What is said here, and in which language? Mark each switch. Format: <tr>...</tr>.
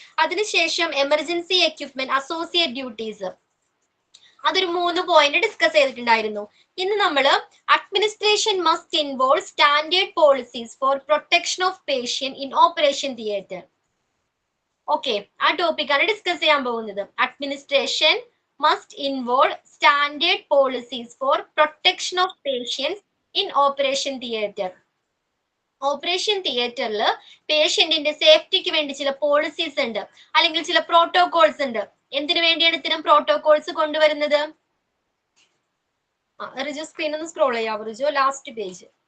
<ml>അതിനുശേഷം emergency equipment associate duties, അതൊരു 3 point discuss ചെയ്തിട്ടുണ്ടായിരുന്നു. ഇന്ന് നമ്മൾ</ml> <en>Administration must involve standard policies for protection of patient in operation theatre.</en> <ml>Okay, ആ ടോപ്പിക്കാണ് ഡിസ്കസ് ചെയ്യാൻ പോകുന്നത്.</ml> <en>Administration must involve standard policies for protection of patients in operation theatre.</en> <ml>Operation തിയേറ്ററിൽ പേഷ്യന്റിന്റെ സേഫ്റ്റിക്ക് വേണ്ടി ചില പോളിസീസ് ഉണ്ട്, അല്ലെങ്കിൽ ചില പ്രോട്ടോകോൾസ് ഉണ്ട്. എന്തിനു വേണ്ടിയാണ് ഇത്തരം പ്രോട്ടോകോൾസ് കൊണ്ടുവരുന്നത്? റിജു സ്ക്രീൻ ഒന്ന് സ്ക്രോൾ ചെയ്യാവോ റിജു? Last page.</ml>